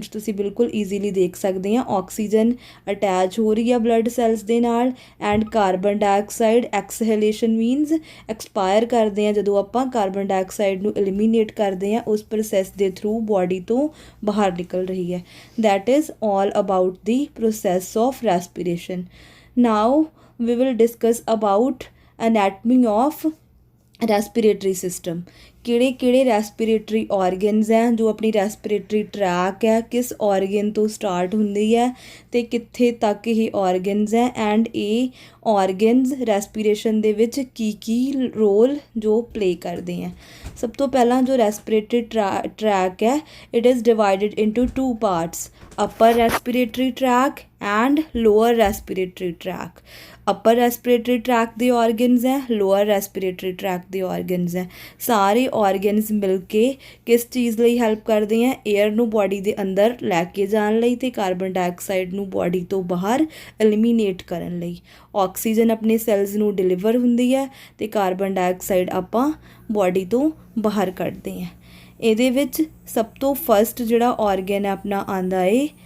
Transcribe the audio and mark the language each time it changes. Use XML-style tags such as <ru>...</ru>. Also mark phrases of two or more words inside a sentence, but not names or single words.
<pa>'ਚ ਤੁਸੀਂ ਬਿਲਕੁਲ ਈਜ਼ੀਲੀ ਦੇਖ ਸਕਦੇ ਆ</pa> <en>oxygen attach</en> <pa>ਹੋ ਰਹੀ ਹੈ</pa> <en>blood cells</en> <pa>ਦੇ ਨਾਲ</pa> <en>and carbon dioxide exhalation means expire</en> <pa>ਕਰਦੇ ਹਾਂ ਜਦੋਂ ਆਪਾਂ</pa> <en>carbon dioxide</en> <pa>ਨੂੰ ਐਲੀਮੀਨੇਟ ਕਰਦੇ ਹਾਂ ਉਸ ਪ੍ਰੋਸੈਸ ਦੇ</pa> <en>through body</en> <pa>ਤੋਂ ਬਾਹਰ ਨਿਕਲ ਰਹੀ ਹੈ</pa> <en>that is all about the process of respiration now we will discuss about anatomy of respiratory system</en> <pa>ਕਿਹੜੇ ਰੈਸਪੀਰੇਟਰੀ ਆਰਗਨਸ ਹੈ ਜੋ ਆਪਣੀ ਰੈਸਪੀਰੇਟਰੀ ਟਰੈਕ ਹੈ ਕਿਸ ਆਰਗਨ ਤੋਂ ਸਟਾਰਟ ਹੁੰਦੀ ਹੈ ਅਤੇ ਕਿੱਥੇ ਤੱਕ ਇਹ ਆਰਗਨਸ ਹੈ ਐਂਡ ਇਹ</pa> <en>organs respiration</en> <pa>ਦੇ ਵਿੱਚ ਕੀ ਰੋਲ ਜੋ ਪਲੇ ਕਰਦੇ ਹੈ ਸਭ ਤੋਂ ਪਹਿਲਾਂ ਜੋ</pa> <en>respiratory track</en> <pa>ਹੈ</pa> <en>it is divided into two parts upper respiratory tract and lower respiratory tract upper respiratory tract ਦੇ organs ਹੈ lower respiratory tract ਦੇ</en> <pa>organs ਹੈ ਸਾਰੇ organs ਮਿਲ ਕੇ ਕਿਸ ਚੀਜ਼ ਲਈ ਹੈਲਪ ਕਰਦੇ ਹੈ ਏਅਰ ਨੂੰ ਬੋਡੀ ਦੇ ਅੰਦਰ ਲੈ ਕੇ ਜਾਣ ਲਈ ਅਤੇ</pa> <en>carbon dioxide</en> <pa>ਨੂੰ ਬੋਡੀ ਤੋਂ ਬਾਹਰ ਐਲੀਮੀਨੇਟ ਕਰਨ ਲਈ ਆਕਸੀਜਨ ਆਪਣੇ ਸੈਲਸ ਨੂੰ ਡਿਲੀਵਰ ਹੁੰਦੀ ਹੈ ਅਤੇ</pa> <en>carbon dioxide</en> <pa>ਆਪਾਂ ਬੋਡੀ ਤੋਂ ਬਾਹਰ ਕੱਢਦੇ ਹਾਂ ਇਹਦੇ ਵਿੱਚ ਸਭ ਤੋਂ ਫਸਟ ਜਿਹੜਾ ਆਰਗਨ ਹੈ ਆਪਣਾ ਆਉਂਦਾ ਏ</pa>